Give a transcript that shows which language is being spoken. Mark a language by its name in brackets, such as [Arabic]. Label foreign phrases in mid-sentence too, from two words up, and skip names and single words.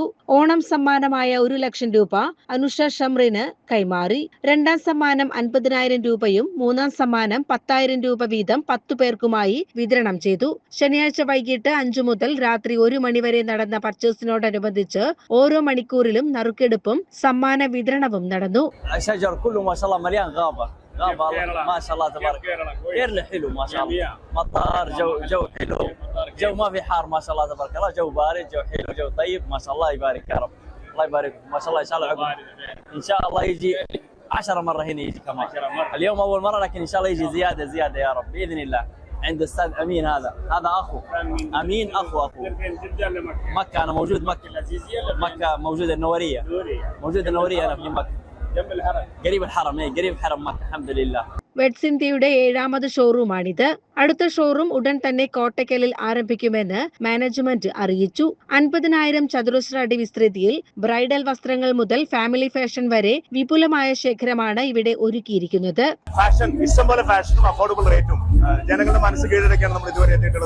[Malayalam] ഓണം സമ്മാനമായ 1 ലക്ഷം രൂപ അനുഷ ഷംറിന് കൈമാറി. രണ്ടാം സമ്മാനം 50,000 രൂപയും മൂന്നാം സമ്മാനം 10,000 രൂപ വീതം 10 പേർക്കുമായി വിതരണം ചെയ്തു. ശനിയാഴ്ച വൈകിട്ട് 5 മുതൽ രാത്രി 1 മണി വരെ നടന്ന പർച്ചേസിനോടനുബന്ധിച്ച് ഓരോ മണിക്കൂറിലും നറുക്കെടുപ്പും സമ്മാന വിതരണവും നടന്നു. [Arabic] غابة ما شاء الله تبارك غير حلو ما شاء الله. مطار جو حلو، جو ما في حار ما شاء الله تبارك الله، جو بارد، جو حلو، جو طيب ما شاء الله. يبارك يا رب، الله يبارك ما شاء الله. ان شاء الله عقب ان شاء الله يجي 10 مرة هنا يجي كمان. اليوم اول مرة لكن ان شاء الله يجي زيادة يا رب باذن الله. عند الاستاذ امين، هذا اخو امين، اخو مكة. انا موجود مكة موجود النورية انا في مكة قريب الحرم مكة الحمد لله. [Malayalam] വെഡ്സ് ഇന്ത്യയുടെ 7ാമത് ഷോറൂമാണിത്. അടുത്ത ഷോറൂം ഉടൻ തന്നെ കോട്ടക്കലിൽ ആരംഭിക്കുമെന്ന് മാനേജ്മെന്റ് അറിയിച്ചു. 50,000 ചതുരശ്ര അടി വിസ്തൃതിയിൽ ബ്രൈഡൽ വസ്ത്രങ്ങൾ മുതൽ [English] family fashion [Malayalam] വരെ വിപുലമായ ശേഖരമാണ് ഇവിടെ ഒരുക്കിയിരിക്കുന്നത്. ഇഷ്ടംപോലെ ഫാഷനും [English] affordable rate [Malayalam] ജനങ്ങളുടെ മനസ്സ് കീഴടക്കിയാണ് നമ്മൾ ഇതുവരെ എത്തിയിട്ടുള്ളത്.